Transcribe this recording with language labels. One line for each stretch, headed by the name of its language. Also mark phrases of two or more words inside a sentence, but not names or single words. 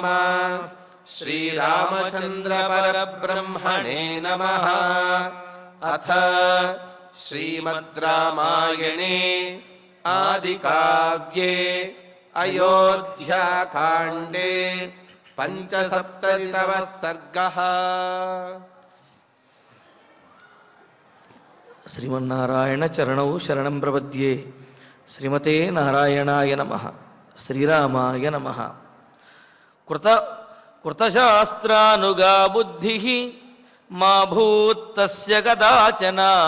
Sanskrit: श्रीरामचन्द्र परब्रह्मणे नमः। अथ श्रीमद् रामायणे आदिकाव्ये अयोध्याकाण्डे पञ्चसप्ततितमः सर्गः। శ్రీమన్నారాయణ చరణౌ శరణం ప్రపద్యే. శ్రీమతే నారాయణాయ నమః. శ్రీరామాయ నమః. కృతశాస్త్రానుగా బుద్ధిః మా భూత్తస్య కదాచన.